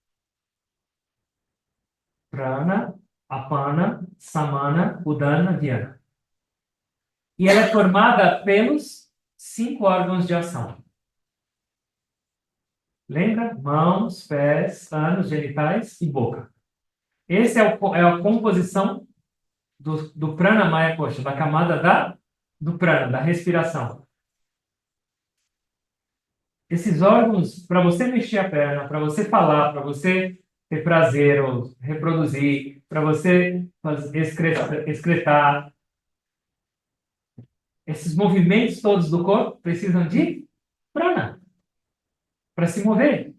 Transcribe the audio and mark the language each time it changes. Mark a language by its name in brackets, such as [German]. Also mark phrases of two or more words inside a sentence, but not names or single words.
[Sanskrit] प्राण, अपान, समान, उदान, ध्यान. [Portuguese] E ela é formada pelos 5 órgãos de ação. Lembra? Mãos, pés, ânus, genitais e boca. Essa é a composição do [Sanskrit] प्राण मय कोश, [Portuguese] da camada do prana, da respiração. Esses órgãos, para você mexer a perna, para você falar, para você ter prazer ou reproduzir, para você excretar, esses movimentos todos do corpo precisam de prana para se mover.